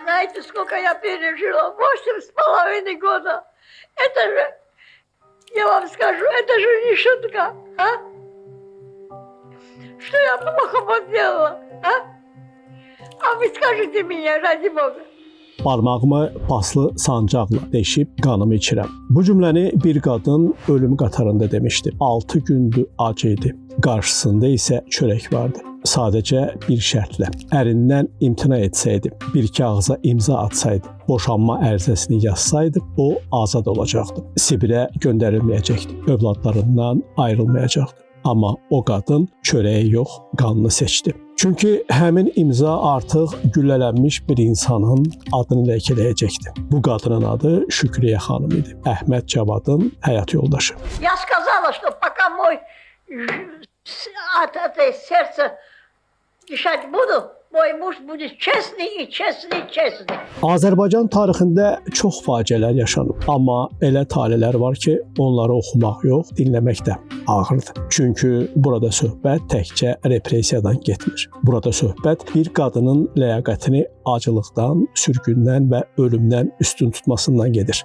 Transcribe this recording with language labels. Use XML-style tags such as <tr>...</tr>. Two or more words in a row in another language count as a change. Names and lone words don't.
<ru>знаете, сколько я пережила? 8,5 года. Это же, я вам скажу, это же не шутка, а? Что я плохо сделала, а? А вы скажите мне, ради Бога.</ru> <az>Barmağımı paslı sancaqla deşib qanımı içirəm. Bu cümləni bir qadın ölüm qatarında demişdi. 6 gündür acı idi. Qarşısında isə çörək vardı. Sadəcə bir şərtlə. Ərindən imtina etsəydi, bir kağıza imza atsaydı, boşanma ərizəsini yazsaydı, o azad olacaqdı. Sibirə göndərilməyəcəkdi. Övladlarından ayrılmayacaqdı. Amma o qadın çörəyi yox, qanını seçdi. Çünki həmin imza artıq güllələnmiş bir insanın adını ləkələyəcəkdi. Bu qadının adı Şükriyə xanım idi. Əhməd Cavadın həyat yoldaşı.</az> <ru>Я сказала, что пока мой от этой сердца дышать буду, мой муж будет честный и честный, честный.</ru> <az>Azərbaycan tarixində çox faciələr yaşanıb, amma elə talihlər var ki, onları oxumaq yox, dinləmək də ağırdır. Çünki burada söhbət təkcə repressiyadan getmir. Burada söhbət bir qadının ləyaqətini acılıqdan, sürgündən və ölümdən üstün tutmasından gedir.</az>